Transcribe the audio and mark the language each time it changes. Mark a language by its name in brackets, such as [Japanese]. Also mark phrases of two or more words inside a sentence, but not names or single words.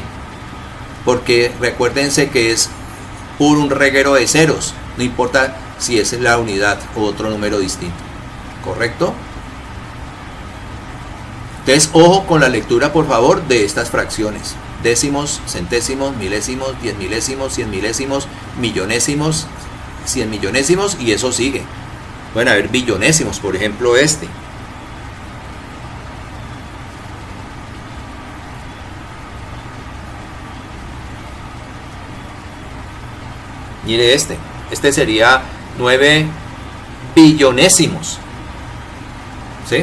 [Spanish] Porque recuérdense que es puro un reguero de ceros, no importa si es la unidad o otro número distinto, ¿correcto? Entonces, ojo con la lectura, por favor, de estas fracciones: décimos, centésimos, milésimos, 10 milésimos, 100 milésimos, millonésimos, 100 millonésimos, y eso sigue. Pueden haber billonésimos, por ejemplo, Mire este sería 9 billonésimos, ¿sí?